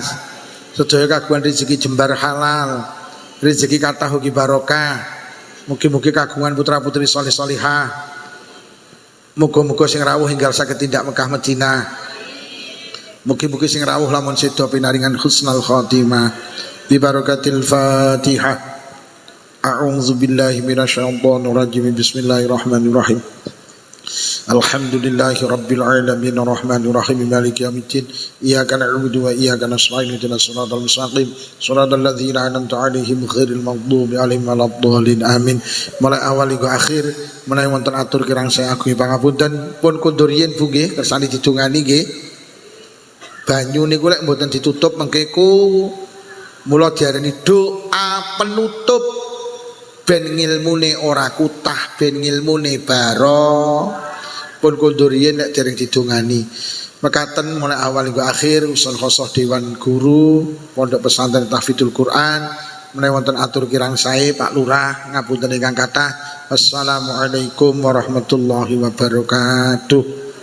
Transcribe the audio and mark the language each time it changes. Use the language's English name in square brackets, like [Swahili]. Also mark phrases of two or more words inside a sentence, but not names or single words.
[Javanese] Sedaya kagungan rezeki jembar halal, rezeki kathah ugi barokah. Mugi-mugi kagungan putra-putri saleh salihah. Muga-muga sing rawuh enggal saged tindak Mekah Madinah. Mugi-mugi sing rawuh lamun sedo pinaringan [Arabic] حسن الخاتمة ببركة الفاتحة. أعوذ بالله من الشيطان الرجيم. بسم الله الرحمن الرحيم. الحمد لله رب العالمين الرحمن الرحيم مالك يوم الدين. إياك نعبد وإياك نستعين اهدنا الصراط المستقيم صراط الذين أنعمت عليهم غير المغضوب عليهم ولا الضالين آمين. [Indonesian] Mulai awal hingga akhir [Javanese] menawi wonten atur kirang saya agungi pangapunten pun kundur yen Bu nggih kersane didongani nggih. Banyu niku lek mboten ditutup mengkeku mula diarani doa penutup ben ngilmune ora kutah, ben ngilmune baro. Pun kondurien nek dereng didongani. Mekaten [Indonesian] mulai awal hingga akhir [Javanese] usul khosoh Dewan Guru Pondok Pesantren Tahfidzul Quran menawi wonten atur kirang sae Pak Lurah ngapunten ingkang kathah. [Arabic] السلام عليكم ورحمة الله وبركاته.